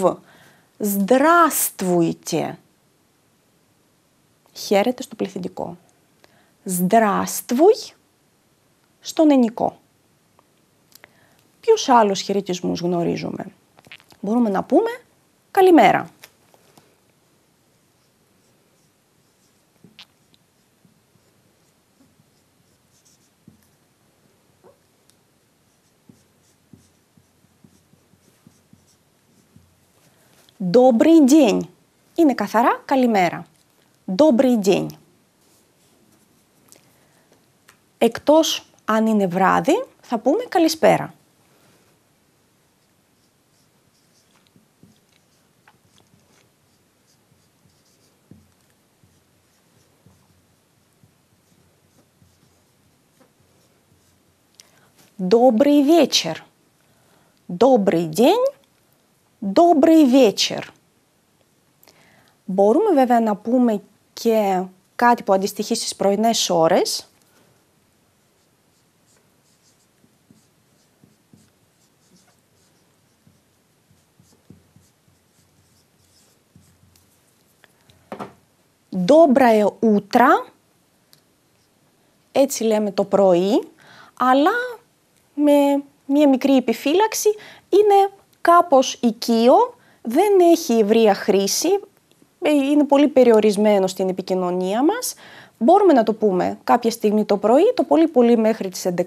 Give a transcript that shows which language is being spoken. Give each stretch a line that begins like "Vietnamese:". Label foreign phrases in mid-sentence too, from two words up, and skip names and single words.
Russian: Здравствуйте.
Greek: Χαίρετε στο πληθυντικό. Здравствуй στον ενικό. Ποιους άλλους χαιρετισμούς γνωρίζουμε? Μπορούμε να πούμε καλημέρα.
Russian: Добрый день.
Greek: Είναι καθαρά καλημέρα.
Russian: Добрый день.
Greek: Εκτός αν είναι βράδυ, θα πούμε καλησπέρα.
Russian: Добрый вечер. Добрый день. Добрый вечер.
Greek: Μπορούμε βέβαια να πούμε και κάτι που αντιστοιχεί στις πρωινές ώρες.
Russian: Доброе утро.
Greek: Έτσι λέμε το πρωί, αλλά με μία μικρή επιφύλαξη, είναι κάπως οικείο, δεν έχει ευρεία χρήση, είναι πολύ περιορισμένο στην επικοινωνία μας. Μπορούμε να το πούμε κάποια στιγμή το πρωί, το πολύ πολύ μέχρι τις 11.30.